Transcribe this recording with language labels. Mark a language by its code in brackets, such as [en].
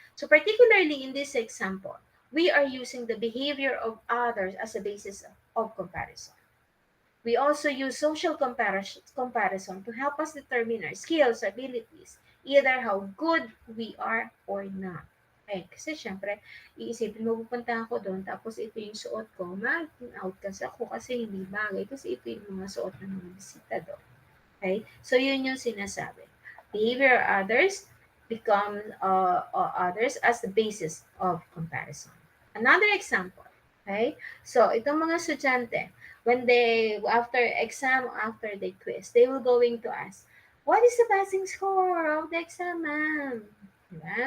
[en] So, particularly in this example, we are using the behavior of others as a basis of comparison. We also use social comparison to help us determine our skills, abilities, either how good we are or not. [tl] Okay, kasi syempre, iisipin mo, pupunta ako doon, tapos ito yung suot ko, mag-outcast ako kasi hindi bagay, kasi ito yung mga suot ng mga bisita doon. Okay, so yun yung sinasabi. [en] Behavior of others become others as the basis of comparison. Another example. Okay? So, [tl] itong mga estudyante, [en] when they, after exam, after the quiz, they will going to ask, what is the passing score of the exam, ma'am? Diba?